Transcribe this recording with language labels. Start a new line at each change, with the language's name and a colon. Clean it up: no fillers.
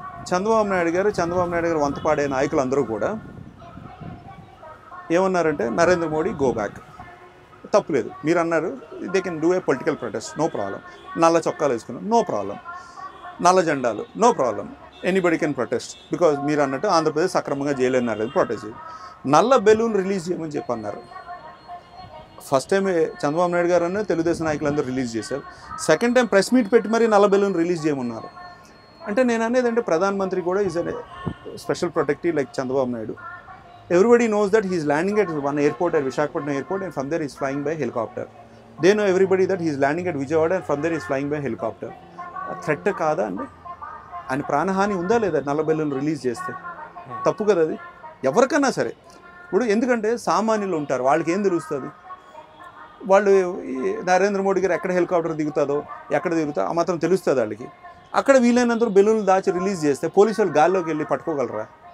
Telugu: చంద్రబాబు నాయుడు గారు వంతపాడే నాయకులందరూ కూడా ఏమన్నారంటే నరేంద్ర మోడీ గో బ్యాక్, తప్పులేదు, మీరు అన్నారు
English: they can do a political protest,
Telugu: no problem, నల్ల చొక్కాలు వేసుకున్నాం, నో ప్రాబ్లం, నల్ల జెండాలు, no problem,
English: anybody can protest,
Telugu: because మీరు అన్నట్టు ఆంధ్రప్రదేశ్ సక్రమంగా చేయలేన్నారు, ప్రొటెస్ట్ చేయాలి. నల్ల బెలూన్ రిలీజ్ చేయమని చెప్పి అన్నారు. ఫస్ట్ టైం చంద్రబాబు నాయుడు గారు అన్న తెలుగుదేశం నాయకులందరూ రిలీజ్ చేశారు, సెకండ్ టైం ప్రెస్ మీట్ పెట్టి మరీ నల్ల బెలూన్ రిలీజ్ చేయమన్నారు. అంటే నేను అనేది అంటే ప్రధానమంత్రి కూడా
English: is a special protective like
Telugu: Chandrababu Naidu.
English: Everybody knows that he is landing at one airport at Visakhapatnam airport, and from there he is flying by helicopter. They know everybody that he is landing at Vijayawada, and from there he is flying by helicopter.
Telugu: Threat కాదా అండి? ఆయన ప్రాణహాని ఉందా లేదా నల్ల balloon release చేస్తే? తప్పు కదా అది, ఎవరికన్నా సరే. ఇప్పుడు ఎందుకంటే సామాన్యులు ఉంటారు, వాళ్ళకి ఏం తెలుస్తుంది? వాళ్ళు నరేంద్ర మోడీ గారు ఎక్కడ హెలికాప్టర్ దిగుతుందో, ఎక్కడ దిగుతుందో ఆ మాత్రం తెలుస్తుంది వాళ్ళకి. అక్కడ వీలైనంత బెలూన్లు దాచి రిలీజ్ చేస్తే పోలీసు వాళ్ళు గాల్లోకి వెళ్ళి పట్టుకోగలరా?